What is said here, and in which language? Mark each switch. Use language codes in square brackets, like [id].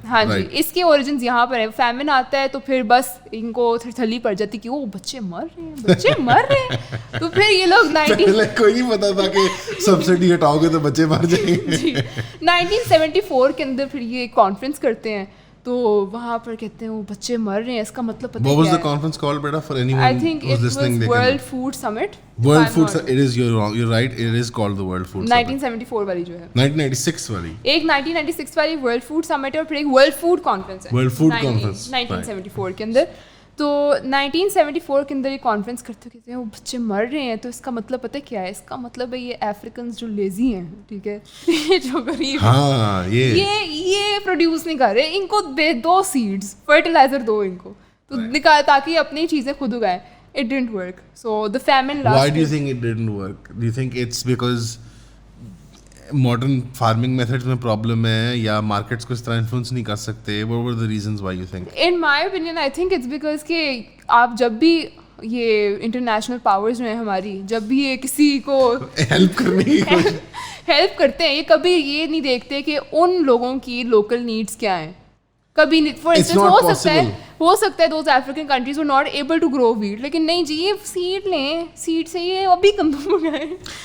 [ur] ہاں جی, اس کے اوریجنز یہاں پر ہے. فیمن آتا ہے تو پھر بس ان کو تھلی پڑ جاتی کہ وہ بچے مر رہے ہیں تو پھر یہ لوگ کوئی نہیں پتا تھا کہ سبسڈی ہٹاؤ گے تو بچے مر جائیں گے. 1974 کے اندر پھر یہ کانفرنس کرتے ہیں تو وہاں پر کہتے ہیں وہ بچے مر رہے ہیں, اس کا مطلب پتہ [en] What was the conference called, beta, for anyone I think who's it was listening? World Food Summit. World Food Summit. It is, you're right. It is called the World Food Summit. [ur] 1974 والی جو ہے, 1996 والی. ایک 1996 والی world food سمٹ ہے اور پھر ایک ورلڈ فوڈ کانفرنس ہے [en] World Food Conference [ur] 1974 کے اندر. تو 1974 کے اندر یہ کانفرنس کرتے کہتے ہیں وہ بچے مر رہے ہیں, تو اس کا مطلب پتہ کیا ہے؟ اس کا مطلب ہے یہ افریقنز جو لیزی ہیں, ٹھیک ہے, جو غریب ہاں یہ پروڈیوس نہیں کر رہے, ان کو دے دو سیڈز, فرٹیلائزر دو ان کو تو نکال تاکہ اپنی چیزیں خود اگائیں. [en] It didn't work. So the famine lasted. Why do you think it didn't work? Do you think it's because modern farming methods میں problem [ur] ہے یا [en] markets [ur] کو اس طرح [en] influence [ur] نہیں کر سکتے? [en] What were the reasons why you think? In my opinion, I think it's because [ur] کہ آپ جب بھی یہ انٹرنیشنل پاورز جو ہیں ہماری, جب بھی یہ کسی کو ہیلپ کرنے کی ہیلپ کرتے ہیں, یہ کبھی یہ نہیں دیکھتے کہ ان لوگوں کی لوکل نیڈس کیا ہیں. کبھی [en] for instance [ur] ہو سکتا ہے [en] those African countries were not able to grow wheat, [ur] لیکن نہیں جی یہ سیڈ لیں, سیڈ سے یہ ابھی گندم اگائیں.